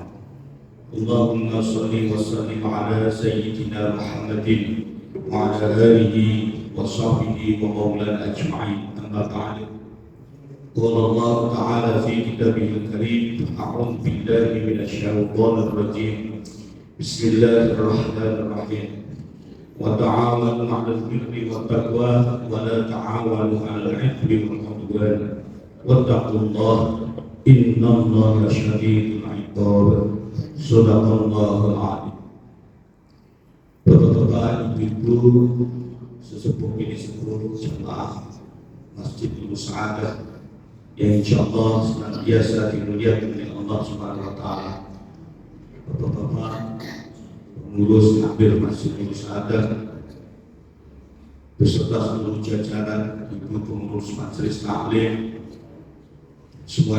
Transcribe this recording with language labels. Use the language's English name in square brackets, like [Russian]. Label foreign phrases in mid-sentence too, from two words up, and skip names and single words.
[Arabic] اللهم صل وسلم على سيدنا محمد وعلى آله وصحبه ومولانا أجمعين أما بعد. قال الله تعالى في كتابه الكريم أعوذ بالله من الشيطان الرجيم. بسم الله الرحمن الرحيم. وتعاونوا على البر والتقوى ولا تعاونوا على الإثم والعدوان. واتقوا الله إن الله شديد العقاب. صدق الله العظيم. [Indonesian] Bapak-bapak, ibu-ibu, sesepuh ini seluruh jemaah Masjid Nurus Saadah yang insyaallah senantiasa dimuliakan oleh Allah [Arabic] سبحانه وتعالى. [Indonesian] Bapak-bapak pengurus takbir Masjid Nurus Saadah beserta seluruh jajaran ibu pengurus majelis taklim, semua